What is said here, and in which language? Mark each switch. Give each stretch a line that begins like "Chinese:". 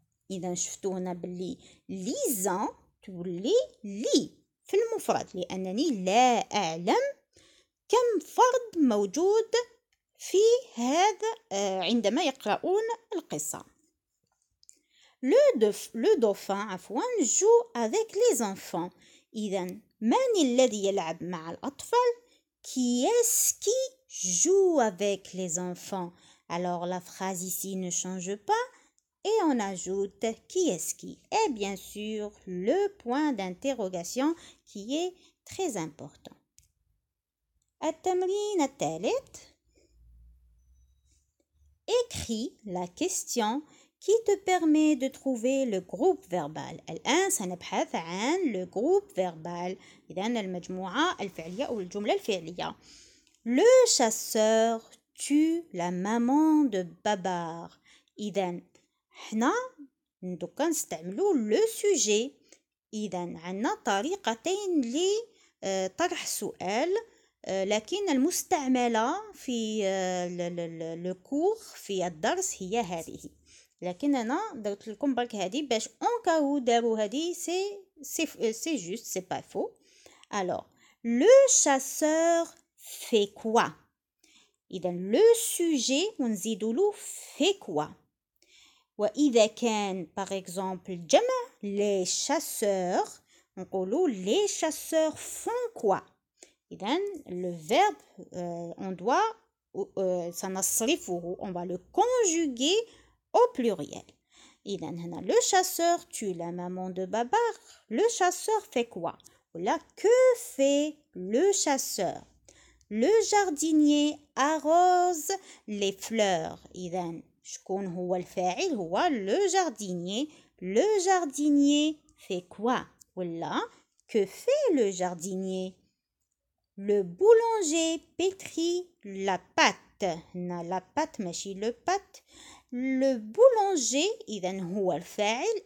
Arabic: إذا شفتوا هنا باللي ليزان تولي لي في المفرد، لأنني لا أعلم كم فرد موجود في هذا عندما يقرؤون القصة.
French: Le dauphin joue avec les enfants.
Arabic: إذا من الذي يلعب مع الأطفال؟
French: Qui est-ce qui joue avec les enfants? Alors la phrase ici ne change pas et on ajoute qui est-ce qui. Et bien sûr le point d'interrogation qui est très important.
Arabic: التمرين الثالث.
French: Écris la question qui te permet de trouver le groupe verbal.
Arabic: الآن سنبحث عن le groupe verbal. إذن المجموعة الفعلية أو الجملة الفعلية.
French: Le chasseur tue la maman de Babar.
Arabic: إذن حنا دوكا نستعملوا le sujet. إذن عندنا طريقتين لطرح سؤال، لكن المستعملة في الكور في الدرس هي هذه. لكن أنا درت لكم برك هذه باش اون كاو داروا هذه
French: سي جوست سي با فو. Alors le chasseur fait quoi؟ إذا le sujet
Arabic: ونزيدوا له
French: fait quoi.
Arabic: وإذا كان
French: par exemple جمع les chasseurs
Arabic: نقولوا
French: les chasseurs font quoi. إذا le verbe on doit
Arabic: سنصرفه
French: on va le conjuguer au pluriel.
Arabic: إذا هنا
French: le chasseur tue la maman de Babar. Le chasseur fait quoi? Voilà, que fait le chasseur? Le jardinier arrose les fleurs.
Arabic: إذا شكون هو الفاعل؟ هو le jardinier.
French: Le jardinier fait quoi? Voilà, que fait le jardinier? Le boulanger pétrit la pâte.
Arabic: هنا la pâte ماشي le pâte. Le boulanger إذن هو الفاعل.